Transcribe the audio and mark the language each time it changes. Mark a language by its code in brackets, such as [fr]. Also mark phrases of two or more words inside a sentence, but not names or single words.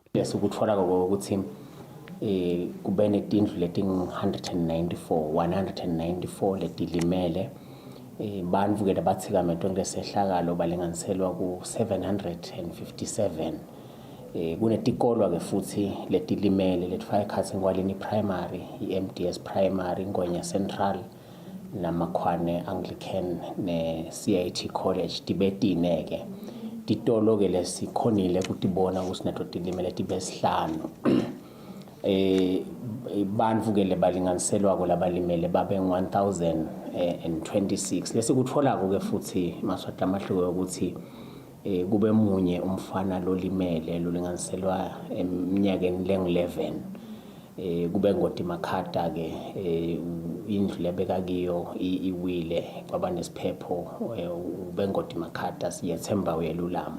[ss] Lesukutfola ukuthi kube netindlu leti 194 letilimele bantfu ke labatsikametwe kulesehlakalo balinganiselwa ku 757 kunetikolwa ke futhi letilimele letifaka ekhatsi Ngwalini Primary, i-MDS Primary, Ngonya Central namakhwane Anglican ne-CIT College tibetine ke titolo ke lesikhonile kutibona kusinato tilimele tibesihlanu. Bantfu ke lebalinganiselwa kulabalimele babe 1026 lesikutfolako ke futhi maswati amahluko ukuthi kube munye umfana lolimele lolinganiselwa eminyakeni lengu-11 kube ngoti Makhata ke indlu lebeka kiyo iwile kwaba nesiphepho kube ngoti Makhata siyethemba uyelulama.